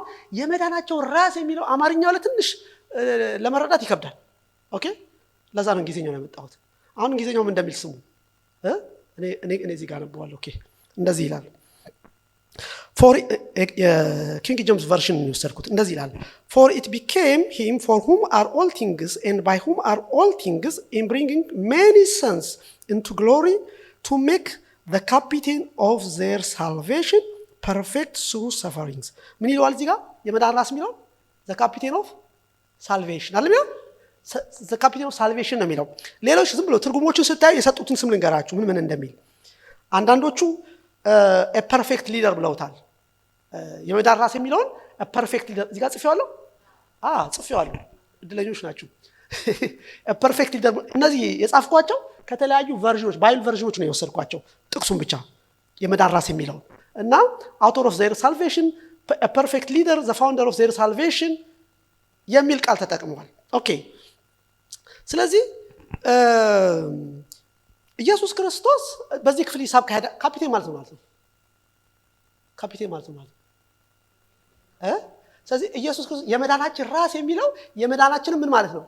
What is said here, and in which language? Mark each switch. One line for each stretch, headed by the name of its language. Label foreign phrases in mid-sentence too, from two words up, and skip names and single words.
Amharic: የመዳናቸው ራስ የሚለው አማርኛው ለትንሽ ለመረዳት ይከብዳል። ኦኬ ለዛ ነው እንግሊዘኛው ያመጣሁት። አሁን እንግሊዘኛው ምን እንደሚል ስሙ። እኔ እዚህ ጋር አነበዋለሁ። ኦኬ እንደዚህ ይላል።
English: for King James version
Amharic: የወሰድኩት እንደዚህ ይላል
English: for it became him for whom are all things and by whom are all things in bringing many sons into glory to make the captain of their salvation perfect through sufferings.
Amharic: ምን ይላል እዚህ ጋር የመዳን ራስ የሚለው
English: the captain of salvation
Amharic: አይደል?
English: the captain of salvation
Amharic: ነው የሚለው። ሌሎች ዝም ብሎ ትርጉሞቹን ስታዩ የሰጡትን ስም ልንገራችሁ ምን እንደሚል። አንዳንዶቹ
English: a perfect leader
Amharic: ብለውታል። የመዳን ራስ የሚለውን
English: a perfect leader
Amharic: እዚህ ጋር ጽፌዋለሁ። ጽፌዋለሁ። እድለኞች ናችሁ።
English: a perfect leader
Amharic: እነዚህ የጻፍኳቸው ከተለያዩ ቨርዥኖች ባይብል ቨርዥኖች ነው የወሰድኳቸው ጥቅሱን ብቻ የመዳን ራስ የሚለው እና
English: author of their salvation, a perfect leader, the founder of their salvation
Amharic: የሚል ቃል ተጠቅመዋል። ኦኬ ስለዚህ ኢየሱስ ክርስቶስ በዚህ ክፍል ሂሳብ ካሄደ ካፒቴን ማለት ነው። ካፒቴን ማለት ነው። ስለዚህ ኢየሱስ ክርስቶስ የመዳናችን ራስ የሚለው የመዳናችን ምን ማለት ነው?